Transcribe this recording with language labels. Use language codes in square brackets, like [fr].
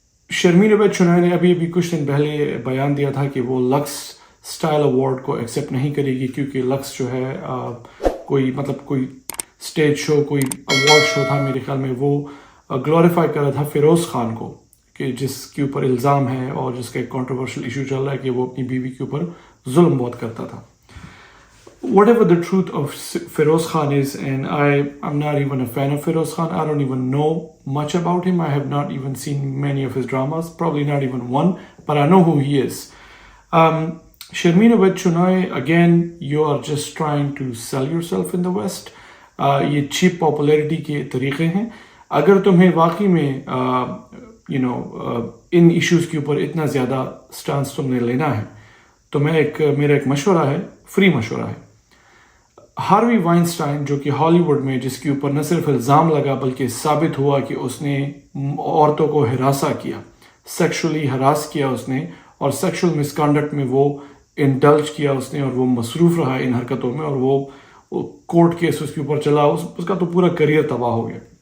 [ur] شرمین عبید چنوئے نے ابھی کچھ دن پہلے بیان دیا تھا کہ وہ لکس اسٹائل ایوارڈ کو ایکسیپٹ نہیں کرے گی، کیونکہ لکس جو ہے کوئی اسٹیج شو، کوئی ایوارڈ شو تھا میرے خیال میں، وہ گلوریفائی کر رہا تھا فیروز خان کو، کہ جس کے اوپر الزام ہے اور جس کا ایک کنٹروورشل ایشو چل رہا ہے کہ وہ اپنی بیوی کے اوپر ظلم بہت کرتا تھا۔ [en] Whatever the truth of Feroz Khan is, and I'm not even a fan of Feroz Khan. I don't even know much about him. I have not even seen many of his dramas, probably not even one, but I know who he is. Sharmeen Abed Chunai, again, you are just trying to sell yourself in the West. [ur] یہ cheap popularity کے طریقے ہیں۔ اگر تمہیں واقعی میں ان issues کے اوپر اتنا زیادہ سٹانس تم نے لینا ہے تو میرا ایک مشورہ ہے، فری مشورہ ہے۔ ہاروی وائنسٹائن جو کہ ہالی ووڈ میں جس کے اوپر نہ صرف الزام لگا بلکہ ثابت ہوا کہ اس نے عورتوں کو ہراساں کیا، سیکشولی ہراس کیا اس نے، اور سیکشول مس کانڈکٹ میں وہ انڈلج کیا اس نے، اور وہ مصروف رہا ان حرکتوں میں، اور وہ کورٹ کیس اس کے اوپر چلا، اس کا تو پورا کریئر تباہ ہو گیا۔